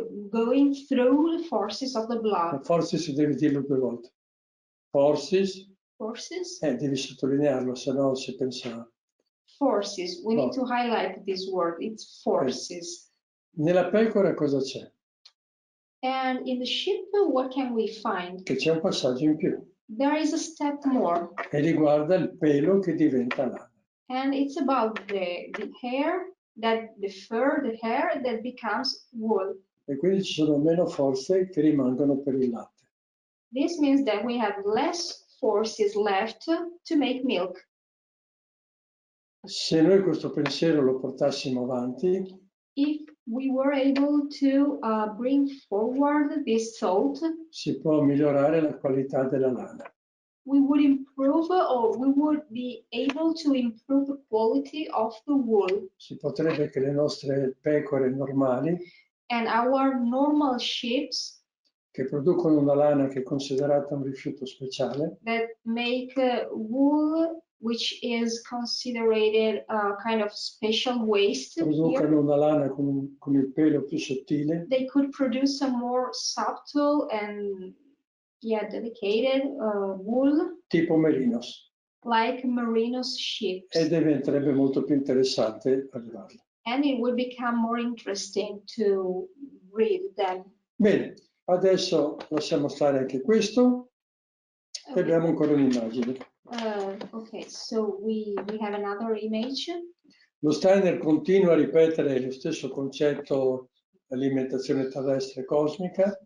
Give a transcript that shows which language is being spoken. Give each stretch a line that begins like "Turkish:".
English: going through the forces of the
Italian: Le
English: blood.
Italian: forze si deve dirlo 2 volte.
English: Forces, Forces?
Italian: devi sottolinearlo, se no si pensa.
English: Forces. We need to highlight this word. It's forces.
Italian: Nella pecora cosa c'è?
English: And in the sheep, what can we find?
Italian: Che c'è un passaggio in più
English: There is a step more,
Italian: e riguarda il pelo che diventa lana.
English: and it's about the hair, the fur, the hair that becomes wool.
Italian: E quindi ci sono meno forze che rimangono per il latte.
English: This means that we have less forces left to make milk.
Italian: Se noi questo pensiero lo portassimo avanti,
English: If we were able to bring forward this thought,
Italian: si può migliorare la qualità della lana.
English: we would improve, or we would be able to improve the quality of the wool.
Italian: Si potrebbe che le nostre pecore normali,
English: And our normal sheep
Italian: che producono una lana che è considerata un rifiuto speciale,
English: that make wool, which is considered a kind of special waste here,
Italian: producano una lana con il pelo più sottile,
English: they could produce a more subtle and dedicated wool,
Italian: tipo merinos,
English: like merinos sheep,
Italian: e diventerebbe molto più interessante allevarla.
English: and it would become more interesting to read them.
Italian: Bene, adesso lasciamo stare anche questo e abbiamo ancora un'immagine.
English: Okay, so we have another image.
Italian: Lo Steiner continua a ripetere lo stesso concetto alimentazione terrestre cosmica.